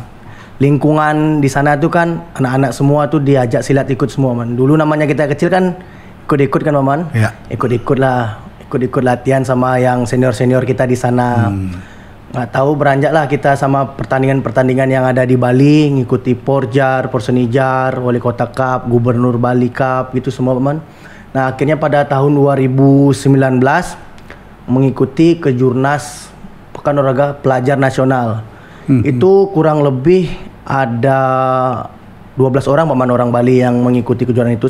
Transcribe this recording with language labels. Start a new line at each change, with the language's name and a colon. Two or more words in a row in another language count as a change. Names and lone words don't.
Indonesian: Lingkungan di sana tuh kan anak-anak semua tuh diajak silat ikut semua Paman. Dulu namanya kita kecil kan ikut-ikut kan Paman. Ya. Ikut-ikut latihan sama yang senior-senior kita di sana. Nggak tahu beranjak lah kita sama pertandingan-pertandingan yang ada di Bali, ngikuti Porjar, Porsenijar, Wali Kota Cup, Gubernur Bali Cup, gitu semua Paman. Nah akhirnya pada tahun 2019 mengikuti Kejurnas Pekan Olahraga Pelajar Nasional. Itu kurang lebih ada 12 orang Paman, orang Bali yang mengikuti kejuaraan itu.